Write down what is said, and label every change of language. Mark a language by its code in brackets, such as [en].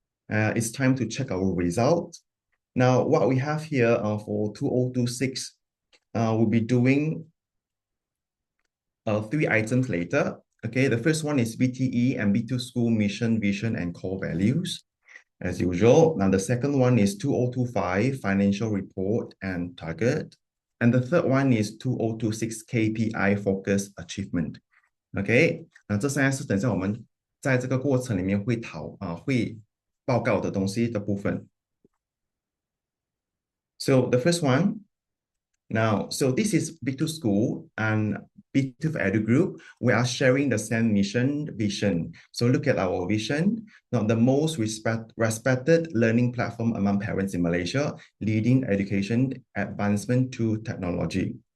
[en] It's time to check our result. Now, what we have here for 2026, we'll be doing 3 items later. Okay, the first one is BTE and B2 school mission, vision, and core values, as usual. Now, the second one is 2025 financial report and target. And the third one is 2026 KPI focus achievement. [zh] OK，那这三个是等一下我们在这个过程里面会报告的东西的部分。 [en] So the first one, now, so this is B2 School and B2 Edu Group. We are sharing the same mission vision. So look at our vision. Now, the most respected learning platform among parents in Malaysia, leading education advancement to technology.